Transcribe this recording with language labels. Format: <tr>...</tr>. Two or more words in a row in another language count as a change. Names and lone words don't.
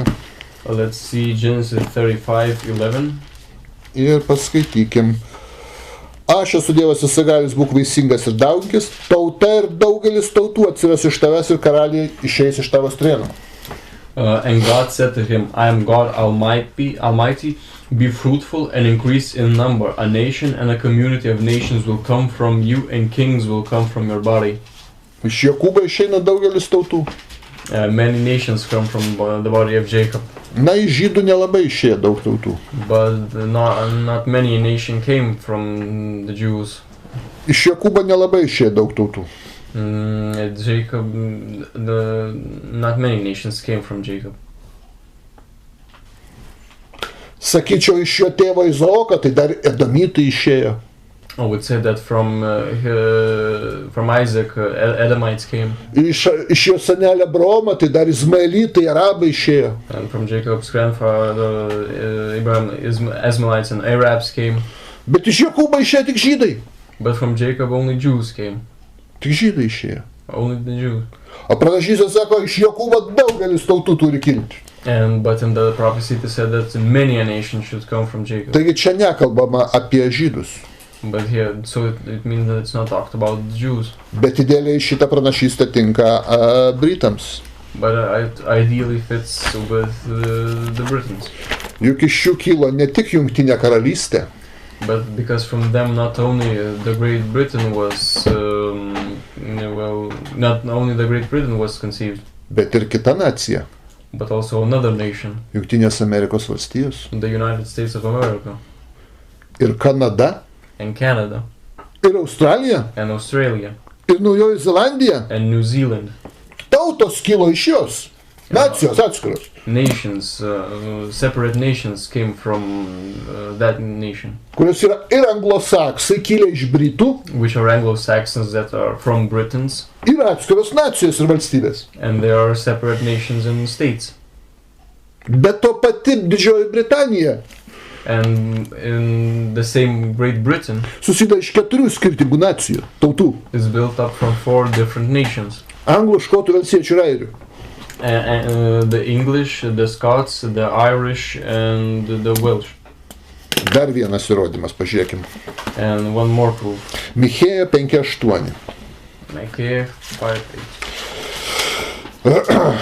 <en>Let's see Genesis 35:11.</en> <lt>Ir paskaitykim. Aš esu Dievas visagalis, būk vaisingas ir dauginkis, tauta ir daugelis tautų atsives iš tavęs ir karaliai išeis iš tavo strėnų.</lt> <en>And God said to him, I am God Almighty, be fruitful and increase in number. A nation and a community of nations will come from you and kings will come from your body.</en> <lt>Iš Jokūbo išeina daugelis tautų.</lt> <en>Many nations come from the body of Jacob.</en> <lt>Na, iš žydų nelabai išėjo daug tautų.</lt> <en>But not many nations came from the Jews.</en> <lt>Iš Jokūbo nelabai išėjo daug tautų.</lt> <en>Jacob, not many nations came from Jacob.</en> <lt>Sakyčiau, iš jo tėvo Izaoko, tai dar Edomitai išėjo.</lt> <en>I would say that from Isaac, Edomites came.</en> <lt>Iš jo senelio Abraomo, tai dar Izmaelitai, Arabai išėjo.</lt> <en>And from Jacob's grandfather, Abraham, Ismaelites and Arabs came.</en> <lt>Bet iš Jokūbo išėjo tik žydai.</lt> <en>But from Jacob only Jews came.</en> <lt>Tik žydai išėjo.</lt> <en>Only the Jews.</en> <lt>O pranašystė sako, iš Jokūbo daugelis tautų turi kilti.</lt> <en>But in the prophecy it said that many a nation should come from Jacob.</en> <lt>Taigi čia nekalbama apie žydus.</lt> <en>But here, so it means that it's not talked about the Jews.</en> <lt>Bet idealiai šitą pranašystę tinka Britams.</lt> <en>But it ideally fits with the Britons.</en> <lt>Juk iš jų kilo ne tik Jungtinė karalystė.</lt> <en>But because from them not only the Great Britain was, not only the Great Britain was conceived.</en> <lt>Bet ir kita nacija.</lt> <en>But also another nation.</en> <lt>Jungtinės Amerikos valstijos.</lt> <en>The United States of America.</en> <lt>Ir Kanada.</lt> <en>And Canada.</en> <lt>Ir Australija.</lt> <en>And Australia.</en> <lt>Ir Naujoji Zelandija.</lt> <en>And New Zealand.</en> <lt>Tautos kilo iš jos. Nacijos atskiros.</lt> <en>Nations, separate nations came from that nation.</en> <lt>Kurios yra ir anglosaksai, kilę iš Britų.</lt> <en>Which are Anglo-Saxons that are from Britons.</en> <lt>Ir atskiros nacijos ir valstybės.</lt> <en>And there are separate nations and states.</en> <lt>Bet to pati Didžioji Britanija.</lt> <en>And in the same Great Britain.</en> <lt>Susideda iš 4 skirtingų nacijų, tautų.</lt> <en>Is built up from 4 different nations.</en> <lt>Anglų, škotų, velsiečių ir airių.</lt> <en>The English, the Scots, the Irish, and the Welsh.</en> <lt>Dar vienas įrodymas, pažiūrėkim.</lt> <en>And one more proof.</en> <lt>Michėja 5:8. Michėja 5:8.</lt>